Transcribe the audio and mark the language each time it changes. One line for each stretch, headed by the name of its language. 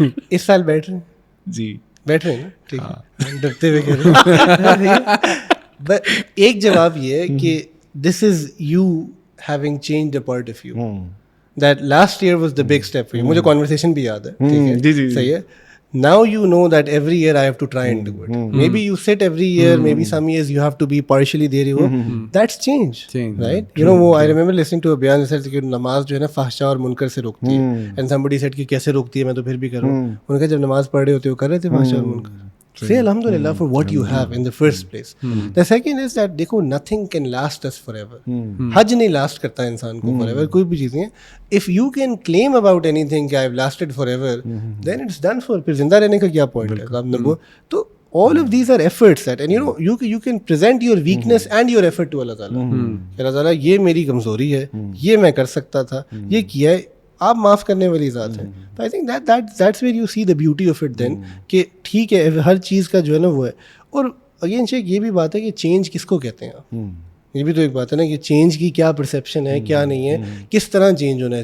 Urdu: اس سال بیٹھ رہے ہیں جی بیٹھ رہے ہیں نا ٹھیک ہے ڈرتے ہوئے کہہ رہے ہیں. ایک جواب یہ ہے کہ
English: This is you having changed a part of you that last year was the big step for you.
Urdu: مجھے کانورسیشن بھی یاد ہے ٹھیک ہے صحیح ہے.
English: Now you know that every year I have to try and do it. Maybe you sit every year, maybe some years you have to be partially there. That's change, right? You know, I remember listening to a bayan that said
Urdu: کہ نماز جو ہے نا فحشا اور منکر سے روکتی ہے
English: and somebody said
Urdu: کہ کیسے روکتی ہے میں تو پھر بھی کروں. انہوں نے کہا جب نماز پڑھ رہے ہوتے ہو کر رہے تھے فحشا اور منکر.
English: Say alhamdulillah for what you have in the first place. The second is that
Urdu: دیکھو
English: nothing can last us forever.
Urdu: حج نہیں
English: last
Urdu: کرتا انسان کو
English: forever
Urdu: کوئی بھی چیز نہیں ہے.
English: If you can claim about anything کہ I've lasted forever then it's done for.
Urdu: پھر زندہ رہنے کا کیا point ہے؟ تو
English: all of these are efforts that and you know you can present your weakness and your effort to Allah Ta'ala.
Urdu: اللہ تعالیٰ یہ میری کمزوری ہے یہ میں کر سکتا تھا یہ کیا ہے آپ معاف کرنے والی ذات ہیں.
English: تو I think that's where you see the beauty of it then
Urdu: کہ ٹھیک ہے ہر چیز کا جو ہے نا وہ ہے. اور اگین شیخ یہ بھی بات ہے کہ چینج کس کو کہتے ہیں آپ یہ بھی تو ایک بات ہے نا کہ چینج کی کیا پرسیپشن ہے کیا نہیں ہے کس طرح چینج ہونا ہے.